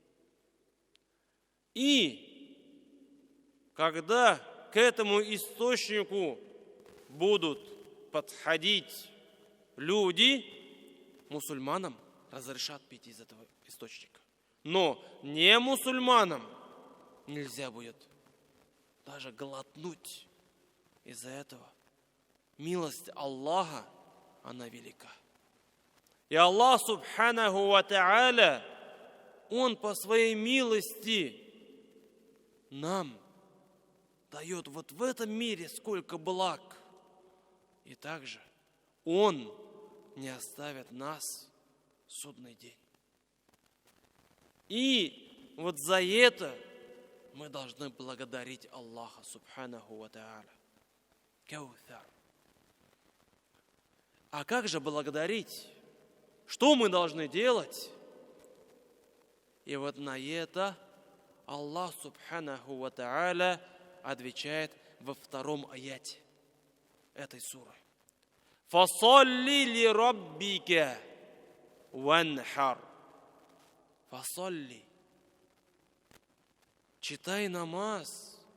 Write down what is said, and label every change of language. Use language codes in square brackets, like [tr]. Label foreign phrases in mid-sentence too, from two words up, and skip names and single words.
[ru] И когда к этому источнику будут подходить люди, мусульманам разрешат пить из этого источника. Но не мусульманам нельзя будет даже глотнуть. Из-за этого милость Аллаха, она велика. И Аллах [ar] سبحانه وتعالى, [ru] Он по своей милости нам дает вот в этом мире сколько благ. И также Он не оставит нас в судный день. И вот за это мы должны благодарить Аллаха [ar] سبحانه وتعالى. [ru] Каутар. А как же благодарить? Что мы должны делать? И вот на это Аллах [ar] سبحانه وتعالى [ru] отвечает во втором аяте этой суры. [ar] «فصل لربك وانحر». [ru] Фасалли. читай намаз.